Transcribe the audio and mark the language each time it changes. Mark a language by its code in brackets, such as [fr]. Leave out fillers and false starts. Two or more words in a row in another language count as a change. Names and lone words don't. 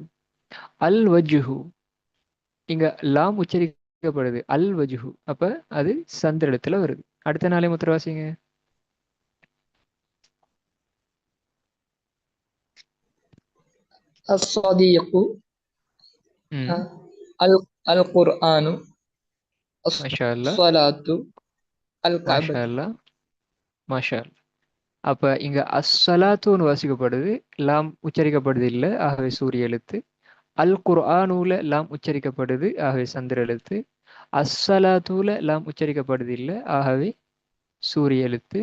[ta] அல் வஜ்ஹு, இங்க லாம் உச்சரிக்கப்படுது, அல் வஜ்ஹு, அப்ப அது சந்திர எழுத்துல வருது. அடுத்த நாளே முத்திர வாசிங்க. [ar] الصديق ம், القرآن ما شاء الله, الصلاة மாஷா الكعبة. الله، ما شاء الله. [ta] அப்ப இங்க அஸ்ஸலாத்துன்னு வாசிக்கப்படுது, லாம் உச்சரிக்கப்படுது இல்லை, ஆகவே சூரிய எழுத்து. அல் குர்ஆனூல லாம் உச்சரிக்கப்படுது, ஆகவே சந்திர எழுத்து. அஸ்ஸலாத்தூல லாம் உச்சரிக்கப்படுது இல்லை, ஆகவே சூரிய எழுத்து.